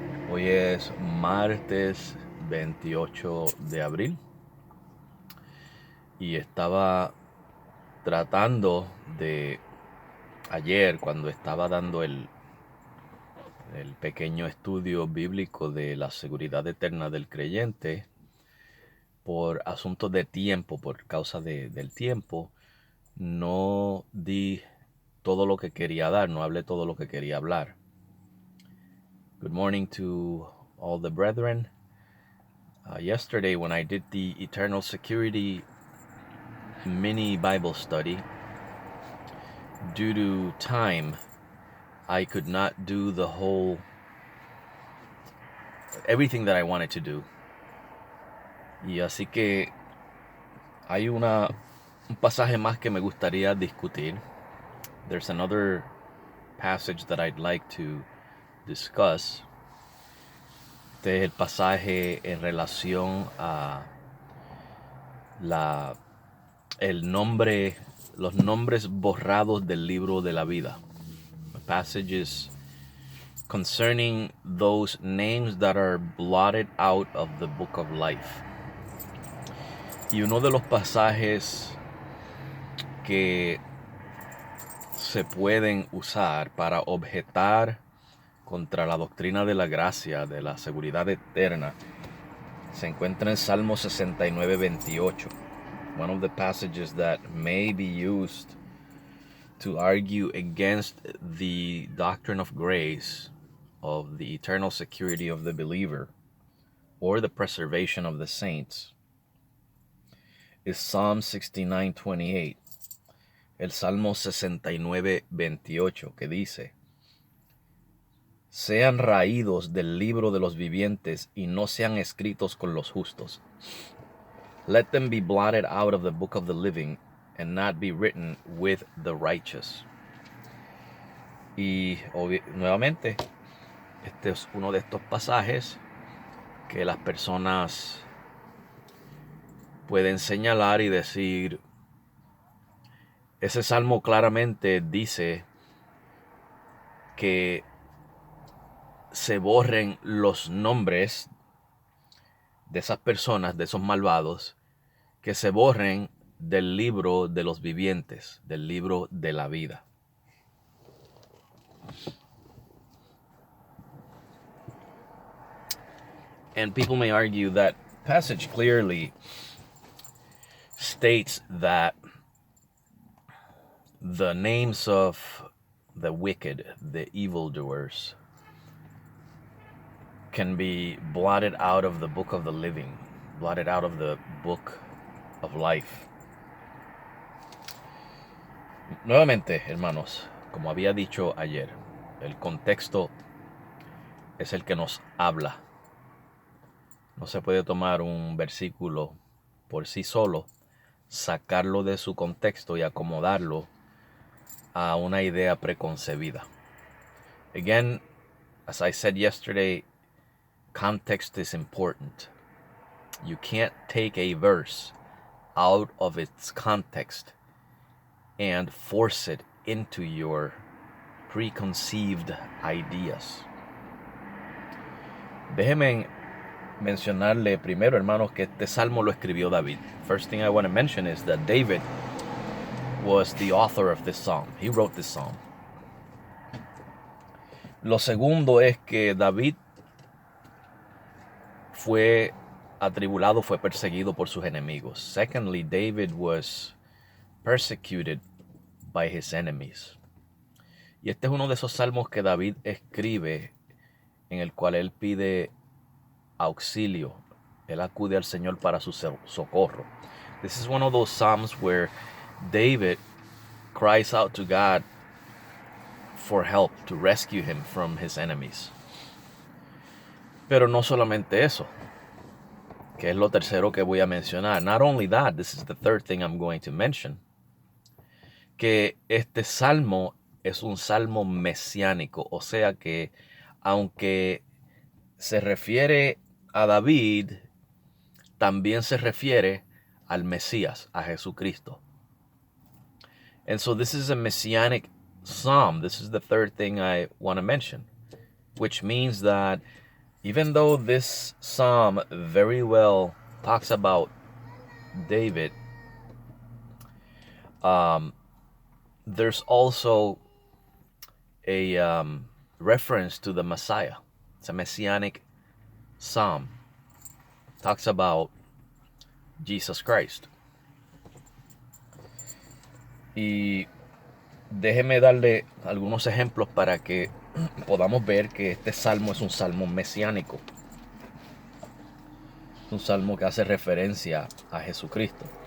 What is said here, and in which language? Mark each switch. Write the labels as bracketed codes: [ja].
[es] Hoy es martes 28 de abril y estaba tratando de ayer cuando estaba dando el pequeño estudio bíblico de la seguridad eterna del creyente por asuntos de tiempo, por causa del tiempo, no di todo lo que quería dar, no hablé todo lo que quería hablar. [en] Good morning to all the brethren. Yesterday, when I did the Eternal Security mini Bible study, due to time, I could not do everything that I wanted to do. [es] Y así que hay un pasaje más que me gustaría discutir. [en] There's another passage that I'd like to discuss. [es] Este es el pasaje en relación a los nombres borrados del libro de la vida. [en] The passage is concerning those names that are blotted out of the book of life. [es] Y uno de los pasajes que se pueden usar para objetar contra la doctrina de la gracia, de la seguridad eterna, se encuentra en Salmo 69, 28. [en] One of the passages that may be used to argue against the doctrine of grace, of the eternal security of the believer, or the preservation of the saints, is Psalm 69:28, [es] el Salmo 69:28, que dice: sean raídos del libro de los vivientes y no sean escritos con los justos. [en] Let them be blotted out of the book of the living and not be written with the righteous. [es] Y nuevamente, este es uno de estos pasajes que las personas pueden señalar y decir, ese salmo claramente dice que se borren los nombres de esas personas, de esos malvados, que se borren del libro de los vivientes, del libro de la vida. [en] And people may argue that passage clearly states that the names of the wicked, the evildoers, can be blotted out of the book of the living, blotted out of the book of life. [es] Nuevamente, hermanos, como había dicho ayer, el contexto es el que nos habla. No se puede tomar un versículo por sí solo, sacarlo de su contexto y acomodarlo a una idea preconcebida. [en] Again, as I said yesterday, context is important. You can't take a verse out of its context and force it into your preconceived ideas. [es] Déjenme mencionarle primero, hermanos, que este salmo lo escribió David. [en] First thing I want to mention is that David was the author of this psalm. He wrote this psalm. [es] Lo segundo es que David fue atribulado, fue perseguido por sus enemigos. [en] Secondly, David was persecuted by his enemies. [es] Y este es uno de esos salmos que David escribe en el cual él pide auxilio. Él acude al Señor para su socorro. [en] This is one of those psalms where David cries out to God for help, to rescue him from his enemies. [es] Pero no solamente eso, que es lo tercero que voy a mencionar. [en] Not only that, this is the third thing I'm going to mention, [es] que este salmo es un salmo mesiánico, o sea que aunque se refiere a David, también se refiere al Mesías, a Jesucristo. [en] And so this is a messianic psalm. This is the third thing I want to mention, which means that even though this psalm very well talks about David, there's also a reference to the Messiah. It's a messianic psalm. It talks about Jesus Christ. [es] Y déjeme darle algunos ejemplos para que podamos ver que este salmo es un salmo mesiánico. Un salmo que hace referencia a Jesucristo.